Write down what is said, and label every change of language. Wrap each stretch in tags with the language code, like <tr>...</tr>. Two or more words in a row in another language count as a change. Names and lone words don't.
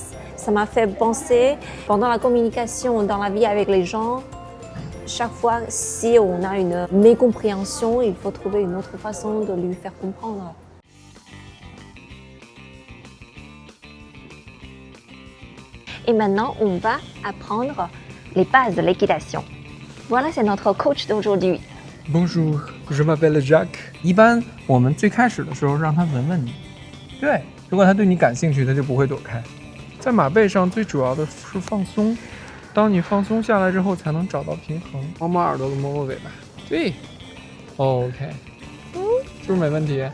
<fr>Ça m'a fait penser, pendant la communication dans la vie avec les gens, chaque fois, si on a une mécompréhension, il faut trouver une autre façon de lui faire comprendre. Et maintenant, on va apprendre les bases de l'équitation. Voilà, c'est notre coach d'aujourd'hui. Bonjour, je m'appelle Jack。</fr> <zh>一般我们最开始的时候让他闻闻你，对，如果他对你感兴趣，他就不会躲开。在马背上最主要的是放松，当你放松下来之后，才能找到平衡。摸摸耳朵，摸摸尾巴，对 ，OK，是不是没问题？</zh>